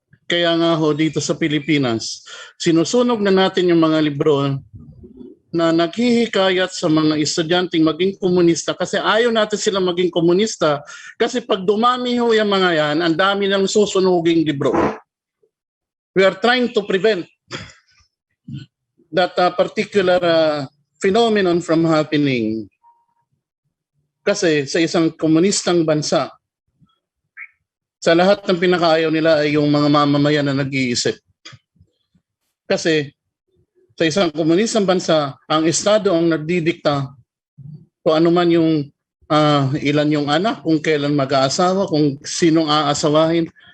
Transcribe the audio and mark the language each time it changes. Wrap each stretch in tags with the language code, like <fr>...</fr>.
<tl>Kaya nga ho dito sa Pilipinas, sinusunog na natin yung mga libro na naghihikayat sa mga estudyanteng maging komunista kasi ayaw natin sila maging komunista kasi pag dumami ho yung mga yan, ang dami ng susunuging libro.</tl> <en>We are trying to prevent that particular phenomenon from happening.</en> <tl>Kasi sa isang komunistang bansa, sa lahat ng pinakaayaw nila ay yung mga mamamayan na nag-iisip. Kasi sa isang komunistang bansa, ang Estado ang nagdidikta kung ano man yung ilan yung anak, kung kailan mag-aasawa, kung sinong aasawahin.</tl>